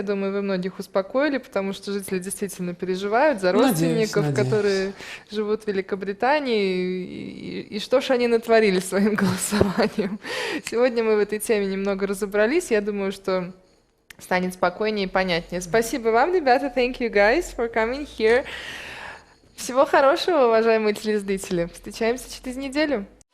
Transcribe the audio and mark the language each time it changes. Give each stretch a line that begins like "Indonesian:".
Russian: Я думаю, вы многих успокоили, потому что жители действительно переживают за родственников, которые живут в Великобритании, и что ж они натворили своим голосованием. Сегодня мы в этой теме немного разобрались. Я думаю, что станет спокойнее и понятнее. Спасибо вам, ребята.
English: Thank you guys for coming here.
Russian: Всего хорошего, уважаемые телезрители. Встречаемся через неделю.